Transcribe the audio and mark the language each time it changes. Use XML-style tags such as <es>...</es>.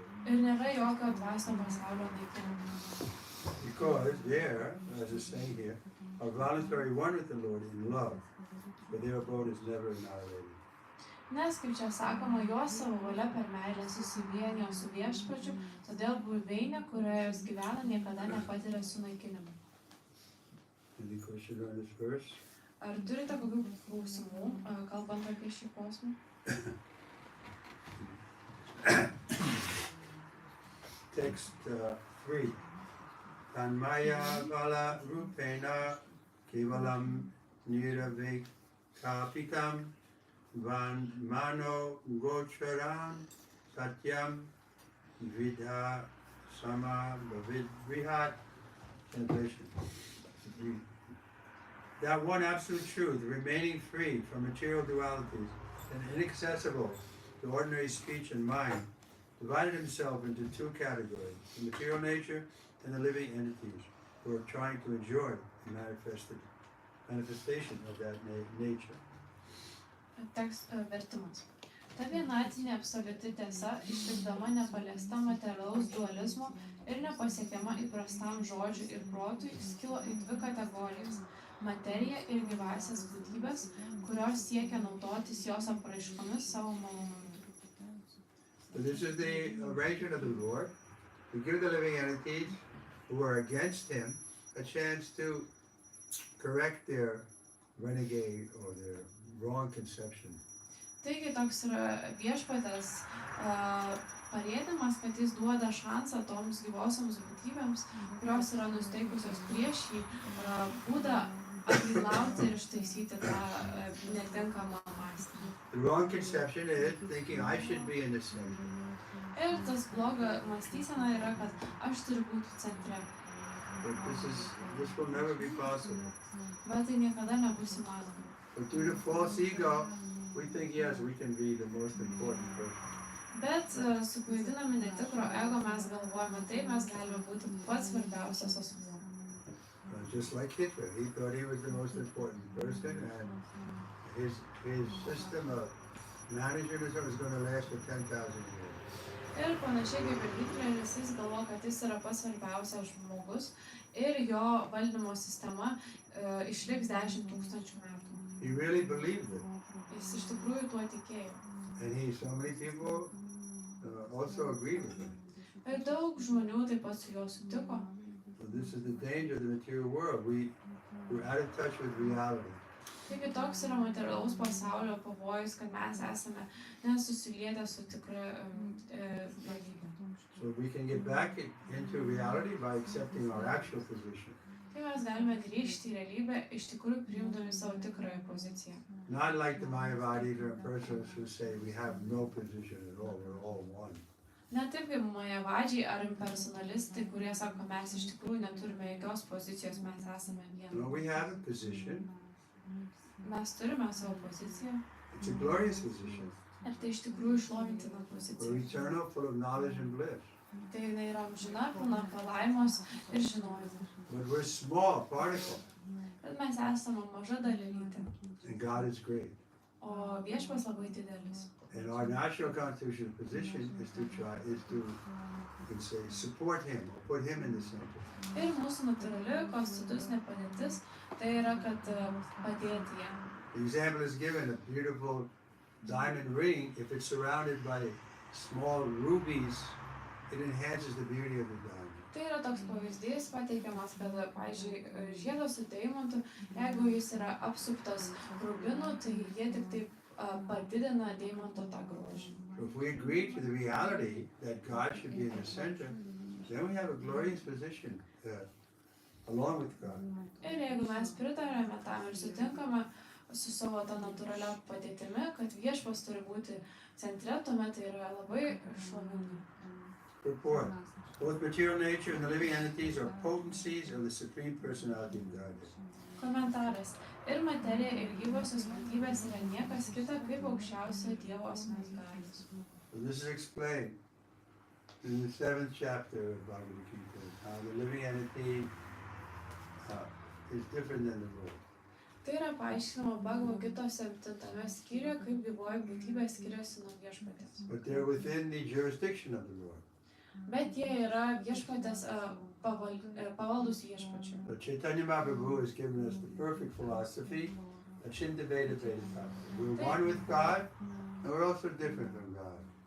<lt>Ir nėra jokio dvasinio pasaulio naikinimo.</lt> <en>Because there, as it's saying here, are voluntary one with the Lord in love, but their abode is never annihilated.</en> <lt>Nes, kaip čia sakoma, jos savo valia per meilę susivienijo su viešpačiu, todėl buveinė, kurioje jos gyvena, niekada nepatiria sunaikinimo.</lt> <en>Any question on this verse?</en> <lt>Ar turite kokių klausimų, kalbant apie šį posmą?</lt> <en>Text 3.</en> <sa>Tanmaya Vala Rupena Kevalam Niravikapikam Van Mano Gocharam Satyam Vidha Sama Bhavidrihat.</sa> <en>Translation. That one absolute truth, remaining free from material dualities and inaccessible to ordinary speech and mind, divided himself into two categories, the material nature and the living entities who are trying to enjoy the manifestation of that nature.</en> <lt>Tekst vertimas. Ta vienatinė absoliuti tiesa, išlikdama nepaliesta materialaus dualizmo ir nepasiekiama įprastam žodžiui ir protui, skilo į dvi kategorijas – materiją ir gyvąsias būtybės, kurios siekia naudotis jos apraiškomis savo malonumui.</lt> <en>So this is the arrangement of the Lord to give the living entities who are against him a chance to correct their renegade or their wrong conception.</en> <lt>Taigi toks yra viešpatės parėdimas, kad jis duoda šansą toms gyvosioms būtybėms, kurios yra nusteikusios prieš jį, būdą atgailauti ir ištaisyti tą netinkamą mąstymą.</lt> <en>The wrong conception is thinking I should be in the center.</en> <lt>Ir tas bloga mąstysena yra, kad aš turiu būti centre.</lt> <en>But this will never be possible.</en> <lt>Bet tai niekada nebus įmanoma.</lt> <en>But through the false ego, we think yes, we can be the most important person.</en> <lt>Bet suklaidinami netikro ego mes galvojame, tai mes galime būti pats svarbiausias asmuo.</lt> <en>Just like Hitler, he thought he was the most important person, and his system of management was going to last for 10,000 years.</en> <lt>Ir panašiai kaip ir Hitleris, jis galvoja, kad jis yra pats svarbiausias žmogus ir jo valdymo sistema išliks 10,000 metų.</lt> <en>He really believed it.</en> <lt>Jis iš tikrųjų tuo tikėjo.</lt> <en>And so many people also agreed with him.</en> <lt>Ir daug žmonių taip pat su juo sutiko.</lt> <en>So this is the danger of the material world. We're out of touch with reality.</en> <lt>Taigi toks yra materialaus pasaulio pavojus, kad mes esame nesusilietę su tikra realybė.</lt> <en>So we can get back into reality by accepting our actual position.</en> <lt>Tai mes galime grįžti į realybę, iš tikrųjų priimdami savo tikrąją poziciją.</lt> <en>Not like the Mayavadis or persons who say we have no position at all, we're all one.</en> <lt>Ne taip kaip Mayavadžiai ar impersonalistai, kurie sako, mes iš tikrųjų neturime jokios pozicijos, mes esame viena.</lt> <en>No, we have a position.</en> <lt>Mes turime savo poziciją.</lt> <en>It's a glorious position.</en> <lt>Ir tai iš tikrųjų išlovintina pozicija.</lt> <en>We're eternal, full of knowledge and bliss.</en> <lt>Tai jinai yra amžina, pilna palaimos ir žinojimo.</lt> <en>But we're small, particle.</en> <lt>Bet mes esame maža dalelytė.</lt> <en>And God is great.</en> <lt>O viešpas labai didelis.</lt> <en>And our natural constitutional position is to you can say, support him, or put him in the center.</en> <lt>Ir mūsų natūrali konstitucinė padėtis, tai yra, kad padėti jam.</lt> <en>The example is given, a beautiful diamond ring, if it's surrounded by small rubies, it enhances the beauty of the diamond.</en> <lt>Tai yra toks pavyzdys pateikiamas, kad, pavyzdžiui, žiedas su deimantu, jeigu jis yra apsuptas rubinų, tai jie tik taip padidina deimanto tą grožį.</lt> <en>If we agree to the reality that God should be in the center, then we have a glorious position along with God.</en> <lt>Ir jeigu mes pritarėme tam ir sutinkame su savo tą natūralią padėtimi, kad viešpas turi būti centre, tuomet tai yra labai šlovinga.</lt> <en>Purport. Both material nature and the living entities are potencies of the Supreme Personality of Godhead.</en> <lt>Komentaras. Ir materija, ir gyvosios būtybės yra niekas kita kaip aukščiausio Dievo asmens galios.</lt> <en>So this is explained in the 7th chapter of Bhagavatam, how the living entity is different than the Lord.</en> <lt>Tai yra paaiškinama Bhagavatam 7 skyriuje, kaip gyvoji būtybė skiriasi nuo viešpatės.</lt> <en>But they're within the jurisdiction of the Lord.</en> <lt>Bet jie yra viešpatės pavaldus viešpačiui.</lt> <en>But Chaitanya Mahaprabhu has given us the perfect philosophy, Achinta Veda Vedanta. We're one with God, and we're also different from God.</en>